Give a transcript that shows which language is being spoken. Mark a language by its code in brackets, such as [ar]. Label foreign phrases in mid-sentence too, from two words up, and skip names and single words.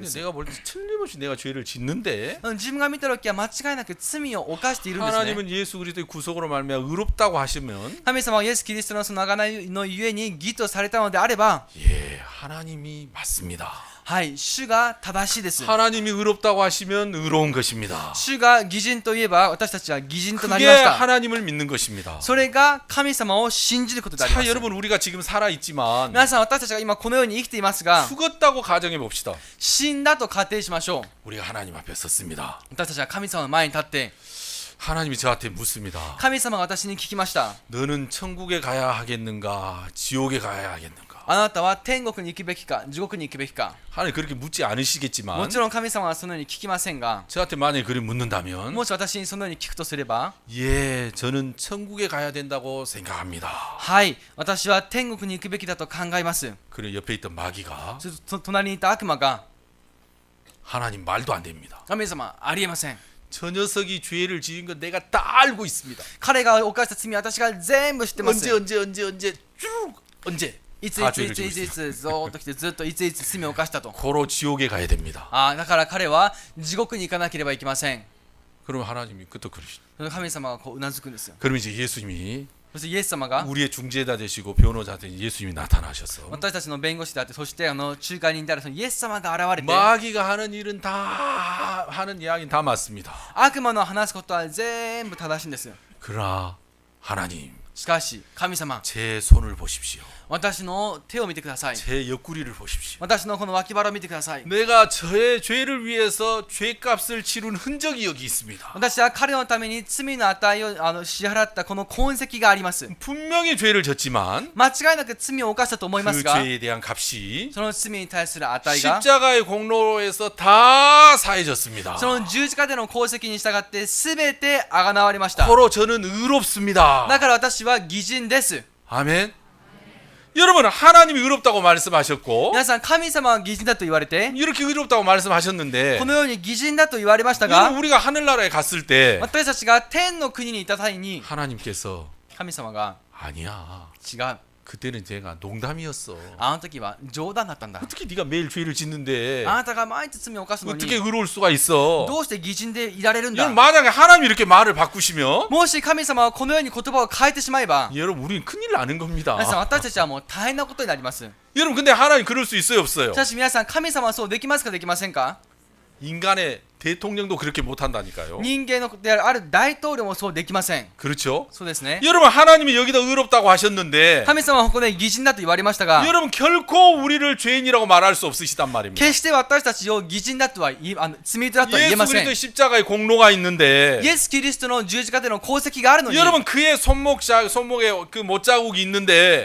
[ko] 근데 [ja] す。 [ko] 내가 볼 때 틀림없이 내가 죄를 짓는데 [ja] 自分が見た時は間違いなく罪を犯しているんですね。 [ko] 하나님은 예수 그리스도의 구속으로 말미암아 의롭다고 하시면 [ja] 神様はイエス・キリストのその贖いのゆえに義とされたのであれば、 [ko] 예, 하나님이 맞습니다. [ja] はい、主が正しいです。 [ko] 하나님이 의롭다고 하시면 의로운 것입니다. [ja] 主が義人といえば私たちは義人となり [ko] 그게 [ja] ました。 [ko] 하나님을 믿는 것입니다. [ja] それが神様を信じることでありま [ko] 자, [ja] す。 [ko] 여러분 우리가 지금 살아 있지만 [ja] 皆さん私たちが今このように生きていますが、 [ko] 죽었다고 가정해 봅시다. [ja] 死んだと仮定しましょう。 [ko] 우리가 하나님 앞에 섰습니다. [ja] 私たちは神様の前に立って [ko] 하나님이 저한테 묻습니다. [ja] 神様が私に聞きました。 [ko] 너는 천국에 가야 하겠는가, 지옥에 가야 하겠는가? [ja] あなたは天国に行くべきか地獄に行くべきか。 [ko] 하나님 그렇게 묻지 [ja] も [ko] 않으시겠지만 [ja] ちろん神様はそのように聞きませんが、 [ko] 저한테 만약에 그렇게 묻는다면 [ja] もし私にそのように聞くとすれば、 [ko] 예, 저는 천국에 가야 된다고 생각합니다. [ja] はい、私は天国に行くべきだと考えます。 [ko] 그리고 옆에 있던 마귀가 [ja] 隣にいた悪魔が、 [ko] 하나님 말도 안 됩니다. [ja] 神様ありえません。 [ko] 저 녀석이 죄를 지은 건 내가 다 알고 있습니다. [ja] 彼が犯した罪は私が全部知ってます。 [ko] 언제 쭉 언제 [ja] いつ [ko] 다 [ja] いつい [ko] 죄를 [ja] つい [ko] 지고 [ja] つい [ko] 있어요. [ja] つずーっと来てずっといついつ罪を犯したと。 [ko] 고로 지옥에 가야 됩니다. [ja] だから彼は地獄に行かなければいけません。 [ko] 그러면 하나님이 그것도 그러시죠. [ja] その神様がこううなずくんですよ。 [ko] 그러면 이제 예수님이 [ja] そしてイエス様が [ko] 우리의 중재자 되시고 변호자 되신 예수님이 나타나셔서 [ja] 私たちの弁護士であって、そして仲介人であるそのイエス様が現れて、 [ko] 마귀가 하는 일은 다 하는 이야기는 다 맞습니다. [ja] 悪魔の話すことは全部正しいんですよ。 [ko] 그러나 하나님 [ja] しかし神様、 [ko] 제 손을 보십시오. [ja] 私の手を見てください。 [ko] 제 옆구리를 보십시오. [ja] 私のこの脇腹を見てください。 [ko] 내가 저의 죄를 위해서 죄값을 치룬 흔적이 여기 있습니다. [ja] 私は彼のために罪の値を支払ったこの痕跡があります。 [ko] 분명히 죄를 졌지만 [ja] 間違いなく罪を犯したと思います [ko] 그 [ja] が、 [ko] 죄에 대한 값이 [ja] その罪に対する値が [ko] 십자가의 공로에서 다 사해졌습니다. [ja] その十字架での功績に従って全てあがなわれました。 [ko] 고로 저는 의롭습니다. [ja] だから私は義人です。 [ko] 아멘. 여러분 하나님이 의롭다고 말씀하셨고 [ja] 皆さん、神様は義人だと言われて、 [ko] 이렇게 의롭다고 말씀하셨는데 [ja] このように義人だと言われました [ko] 여러분 [ja] が、 [ko] 우리가 하늘나라에 갔을 때 [ja] 私たちが天の国にいた際に [ko] 하나님께서 [ja] 神様が [ko] 아니야. [ja] 違う。 [ko] 그때는 제가 농담이었어. [ja] あの時は冗談だったんだ。 [ko] 어떻게 네가 매일 죄를 짓는데 [ja] あなたが毎日罪を犯すのに [ko] 어떻게 의로울 수가 있어? [ja] どうして義人でいられるんだ。 [ko] 여러분 만약에 하나님이 이렇게 말을 바꾸시면 [ja] もし神様はこのように言葉を変えてしまえば、 [ko] 여러분 우리는 큰일 나는 겁니다. [ja] 皆さん私たちはもう大変なことになります。 [ko] 여러분 근데 하나님 그럴 수 있어요 없어요? [ja] しかし皆さん、神様はそうできますかできませんか。 [ko] 인간의 대통령도 그렇게 못한다니까요. [ja] 人間のである大統領もそうできません。 [ko] 그렇죠? [ja] そうですね。 [ko] 여러분 하나님이 여기다 의롭다고 하셨는데 [ja] 神様はここで義人だと言われましたが、 [ko] 여러분 결코 우리를 죄인이라고 말할 수 없으시단 말입니다. [ja] 決して私たちを義人だとは罪人だとは言え [ko] 예수 [ja] ません。 [ko] 그리스도의 십자가의 공로가 있는데 [ja] イエス・キリストの十字架での功績があるのに、 [ko] 여러분 그의 손목에 그 못자국이 있는데